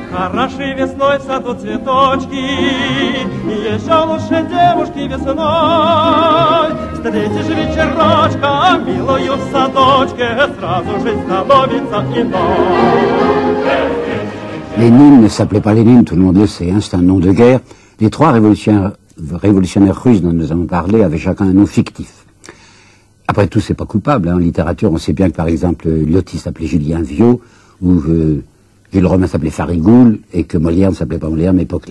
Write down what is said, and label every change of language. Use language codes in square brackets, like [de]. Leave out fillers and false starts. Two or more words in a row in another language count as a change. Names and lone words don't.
[ru] Хороши весной в саду цветочки, и еще лучше девушки весной. Встретишь вечерочка, милую в садочке, сразу жизнь становится иной. [fr] Lénine ne s'appelait pas Lénine, tout le monde le sait, hein, c'est un nom de guerre. Les trois révolutionnaires russes dont nous avons parlé avaient chacun un nom fictif. Après tout, c'est pas coupable. Hein. En littérature, on sait bien que, par exemple, Lyotti s'appelait Julien Viau, ou Jules Romain s'appelait Farigoul, et que Molière ne s'appelait pas Molière, mais Poquelin.